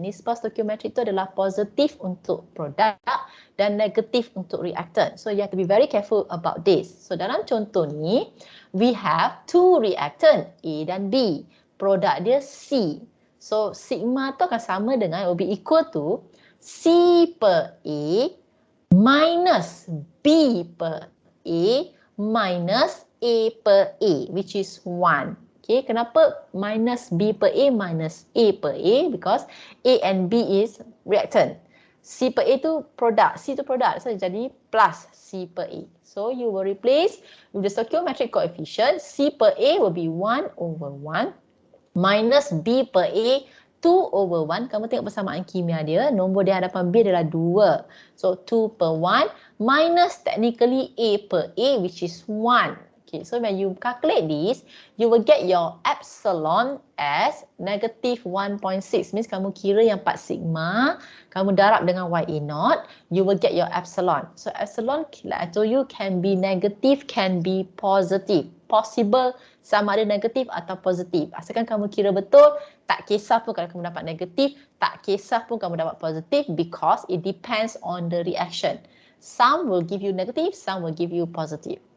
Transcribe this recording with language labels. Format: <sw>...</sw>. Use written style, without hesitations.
<ms>Nisbah stoichiometrik itu adalah positif untuk produk dan negatif untuk reactant.</ms> <en>So you have to be very careful about this. So dalam contoh ni, we have two reactant, A dan B.</en> <ms>Produk dia C.</ms> <en>So sigma tu akan sama dengan, will be equal to C per A minus B per A minus A per A, which is 1.</en> <ms>Okay, kenapa minus B per A minus A per A?</ms> <en>Because A and B is reactant. C per A tu produk, C tu produk. So jadi plus C per A. So you will replace with the stoichiometric coefficient. C per A will be 1 over 1 minus B per A 2 over 1.</en> <ms>Kamu tengok persamaan kimia dia. Nombor di hadapan B adalah 2.</ms> <en>So 2 per 1 minus technically A per A, which is 1. Okay, so when you calculate this, you will get your epsilon as negative 1.6.</en> <ms>Means kamu kira yang 4 sigma, kamu darab dengan YA0,</ms> <en>you will get your epsilon. So epsilon, like I told you, can be negative, can be positive.</en> <ms>Possible sama ada negatif atau positif. Asalkan kamu kira betul, tak kisah pun kalau kamu dapat negatif, tak kisah pun kamu dapat positif,</ms> <en>because it depends on the reaction. Some will give you negative, some will give you positive.</en>